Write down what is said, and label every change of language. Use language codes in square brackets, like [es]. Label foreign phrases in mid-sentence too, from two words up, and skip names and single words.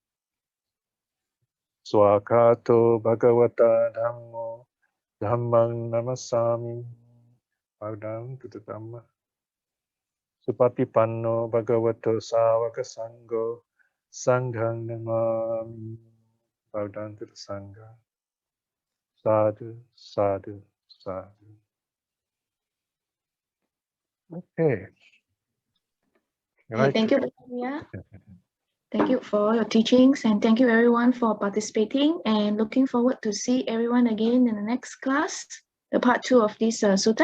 [pi] Swakato Bhagavata Dhammo Dhammang Namasami. [en] Bow down to the Dhamma. [pi] Supatipanno Bhagavato Savaka Sangho Sanghang Namami. [en] Bow down to the Sangha. [pi] Sadhu, sadhu, sadhu. [en] Okay. Thank you, Piya. Thank you for your teachings, and thank you everyone for participating, and looking forward to see everyone again in the next class, the part 2 of this sutta.